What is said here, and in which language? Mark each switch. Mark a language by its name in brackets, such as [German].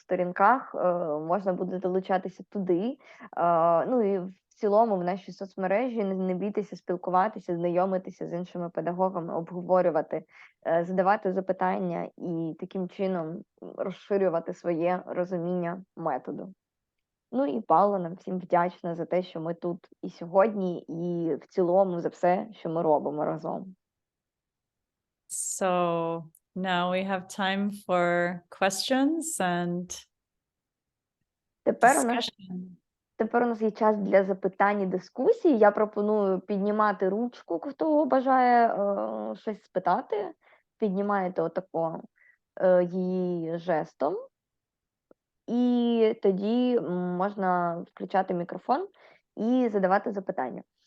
[Ukrainian] сторінках, можна буде долучатися туди. Ну і в цілому в нашій соцмережі не бійтеся спілкуватися, знайомитися з іншими педагогами, обговорювати, задавати запитання і таким чином розширювати своє розуміння методу. Ну і Паула нам всім вдячна за те, що ми тут і сьогодні, і в цілому за все, що ми робимо разом. [English] So now we have time for questions and discussion. [Ukrainian] Тепер у нас є час для запитань і дискусій. Я пропоную піднімати ручку, хто бажає щось спитати. Піднімаєте отако її жестом. І тоді можна включати мікрофон і задавати запитання.